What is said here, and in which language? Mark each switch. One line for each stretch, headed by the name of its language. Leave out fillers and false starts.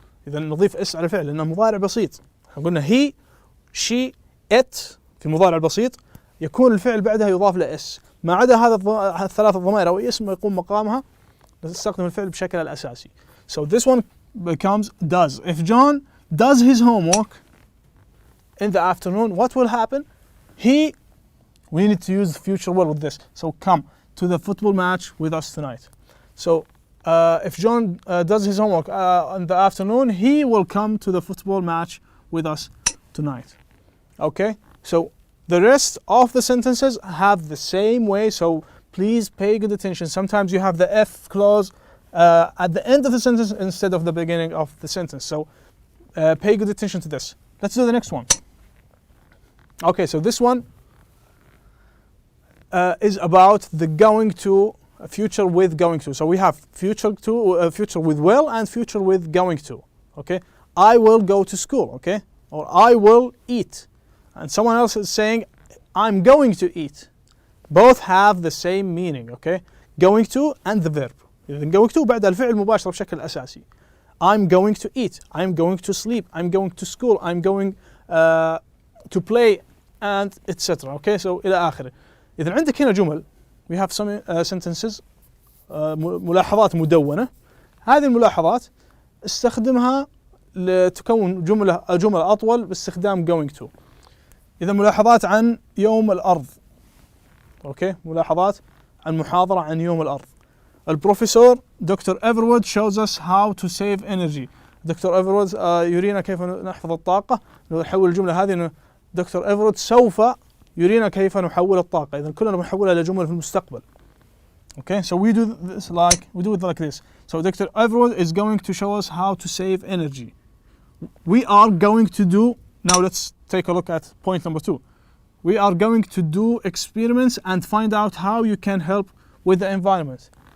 Arabic: إذا نضيف s على الفعل لأنه مضارع بسيط. قلنا he, she, it في المضارع البسيط يكون الفعل بعدها يضاف له s. ما عدا هذا الثلاث الضمائر أو اسم يقوم مقامها نستخدم الفعل بشكل الأساسي.
English: So this one becomes does. If John does his homework in the afternoon, what will happen? We need to use the future will with this. So come to the football match with us tonight. So if John does his homework in the afternoon, he will come to the football match with us tonight. Okay, so the rest of the sentences have the same way, so please pay good attention. Sometimes you have the if clause at the end of the sentence instead of the beginning of the sentence. So pay good attention to this. Let's do the next one. Okay, so this one is about the going to, future with going to. So we have future to, future with will and future with going to. Okay, I will go to school. Okay, or I will eat, and someone else is saying I'm going to eat. Both have the same meaning. Okay, going to and the verb.
Arabic: إذا going to بعد الفعل مباشرة بشكل أساسي.
English: I'm going to eat, I'm going to sleep, I'm going to school, I'm going to play, and etc. Okay, so
Arabic: إلى آخره. إذا عندك هنا جمل,
English: we have some sentences,
Arabic: ملاحظات مدونة. هذه الملاحظات استخدمها لتكون جمل أطول باستخدام going to. إذا ملاحظات عن يوم الأرض. أوكي، ملاحظات عن محاضرة عن يوم الأرض.
English: البروفيسور doctor Everwood shows us how to save energy.
Arabic: دكتور إيفروود يرينا كيف نحفظ الطاقة. نحول الجملة هذه إنه دكتور إيفروود سوف يرينا كيف نحول الطاقة. إذا كلنا بنحولها لجمل في المستقبل.
English: Okay, so we do it like this. So Dr. Everwood is going to show us how to save energy. We are going to do, now let's take a look at point number 2. We are going to do experiments and find out how you can help with the environment.